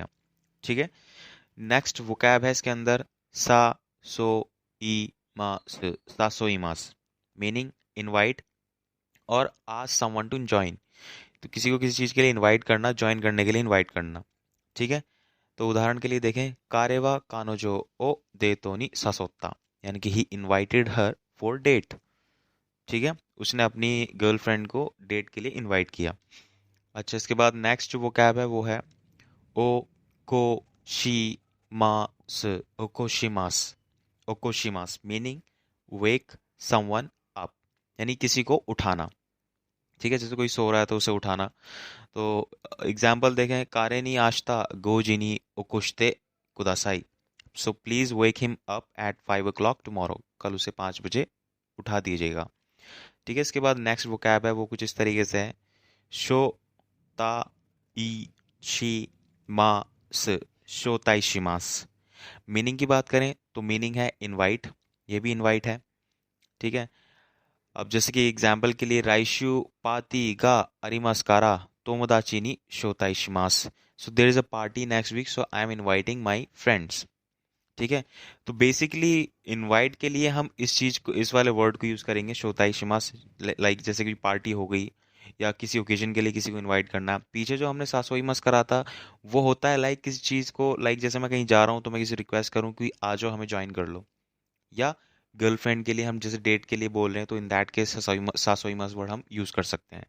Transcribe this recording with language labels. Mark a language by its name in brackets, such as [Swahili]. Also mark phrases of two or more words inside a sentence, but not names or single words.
[Hindi] ठीक है, नेक्स्ट वोकैब है इसके अंदर [Japanese] 誘います. 誘います. [English] meaning invite और ask someone to join. [Hindi] तो किसी को किसी चीज़ के लिए इनवाइट करना, ज्वाइन करने के लिए इनवाइट करना। ठीक है, तो उदाहरण के लिए देखें [Japanese] 彼は彼女をデートに誘った, [Hindi] यानी कि [English] he invited her for date. [Hindi] ठीक है, उसने अपनी गर्लफ्रेंड को डेट के लिए इनवाइट किया। अच्छा, इसके बाद नेक्स्ट जो वो कैब है वो है [Japanese] 起こします. ओकोशिमास। [English] ओकोशिमास meaning wake someone up, [Hindi] यानी किसी को उठाना। ठीक है, जैसे कोई सो रहा है तो उसे उठाना। तो एग्जाम्पल देखें [Japanese] 彼に明日5時に起こしてください. [English] so please wake him up at 5 o'clock tomorrow. [Hindi] कल उसे 5 बजे उठा दीजिएगा। ठीक है, इसके बाद नेक्स्ट वो कैब है वो कुछ इस तरीके से है [Japanese] 招待します. 招待します. [Hindi] मीनिंग की बात करें तो मीनिंग है इनवाइट, ये भी इनवाइट है। ठीक है, अब जैसे कि एग्जाम्पल के लिए [Japanese] 来週パーティーがありますから友達に招待します. [English] so there is a party next week, so I am inviting my friends. [Hindi] ठीक है, तो बेसिकली इनवाइट के लिए हम इस चीज को, इस वाले वर्ड को यूज करेंगे [Japanese] 招待します. [Hindi] लाइक जैसे कि पार्टी हो गई या किसी ओकेजन के लिए किसी को इनवाइट करना। पीछे जो हमने [Japanese] 誘います [Hindi] करा था वो होता है लाइक किसी चीज को, लाइक जैसे मैं कहीं जा रहा हूँ तो मैं किसी रिक्वेस्ट करूँ कि आ जाओ हमें ज्वाइन कर लो, या गर्लफ्रेंड के लिए हम जैसे डेट के लिए बोल रहे हैं तो [English] in that case [Japanese] 誘います [Hindi] वर्ड हम यूज कर सकते हैं।